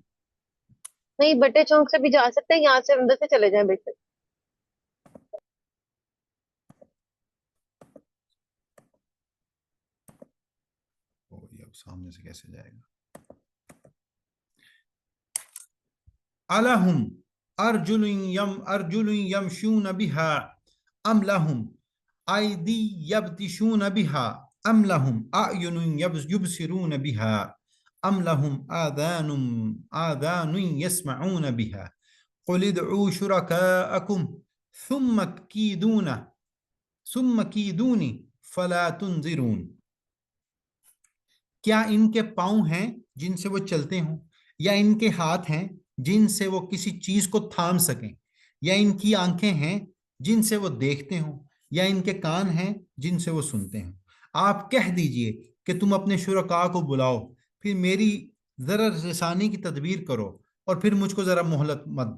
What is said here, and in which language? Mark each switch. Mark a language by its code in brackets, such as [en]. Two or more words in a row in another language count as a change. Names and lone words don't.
[ur] نہیں، بٹے چونک سے بھی جا سکتے ہیں، یہاں سے اندر سے چلے جائیں بیٹے۔ یہ سامنے سے کیسے جائے گا؟ [ar] ألهم أرجل يمشون بها أم لهم أيد يبطشون بها أم لهم أعين يبصرون بها أم لهم آذان يسمعون بها قل ادعوا شركاءكم ثم كيدون فلا تنظرون. [ur] کیا ان کے پاؤں ہیں جن سے وہ چلتے ہوں، یا ان کے ہاتھ ہیں جن سے وہ کسی چیز کو تھام سکیں، یا ان کی آنکھیں ہیں جن سے وہ دیکھتے ہوں، یا ان کے کان ہیں جن سے وہ سنتے ہوں. آپ کہہ دیجیے کہ تم اپنے شرکا کو بلاؤ، پھر میری ذرا رسانی کی تدبیر کرو اور پھر مجھ کو ذرا مہلت مت دو.